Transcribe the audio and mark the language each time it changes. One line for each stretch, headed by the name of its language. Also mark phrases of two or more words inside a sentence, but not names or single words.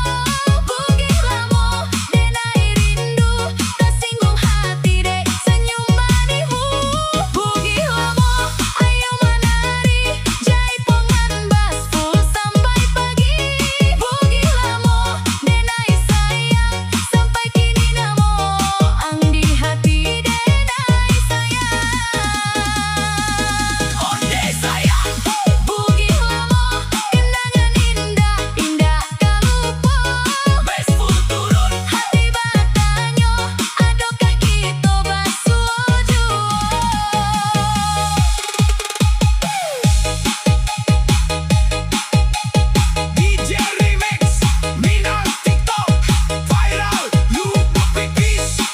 Minangkabau: Bugi lamo denai rindu Tersinggung hati dek senyum manismu Bugi lamo ayo menari Jaipongan bak 10 sampai pagi Bugi lamo denai sayang Sampai kini namo ang di hati denai sayang onde sayang Bugi lamo kenangan indah kalupa bes full turun
Indonesian: Hati bertanya adakah kita basuh jua DJ Remix Minang TikTok viral lu peace